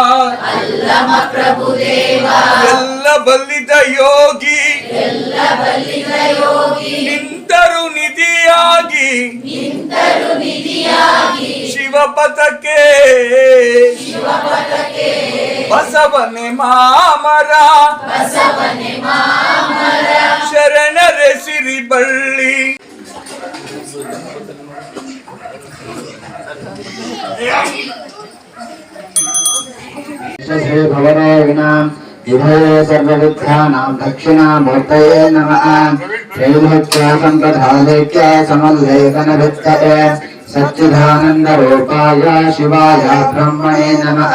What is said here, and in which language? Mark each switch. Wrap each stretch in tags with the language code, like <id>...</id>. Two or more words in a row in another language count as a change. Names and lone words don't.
<kn>ಎಲ್ಲ ಬಲ್ಲಿದ ಯೋಗಿ ನಿಂತರು ನಿಧಿಯಾಗಿ ಶಿವಪಥಕ್ಕೆ ಬಸವನೆ ಮಾಮರ ಶರಣರೆ ಸಿರಿ ಬಳ್ಳಿ</kn> <sa>सर्वविद्यानां दक्षिणामूर्तये नमः। श्रीभक्त्यासम्प्रधालेख्य समल्लेखनवित्तये सच्चिदानन्दरूपाय शिवाय ब्रह्मणे नमः।</sa>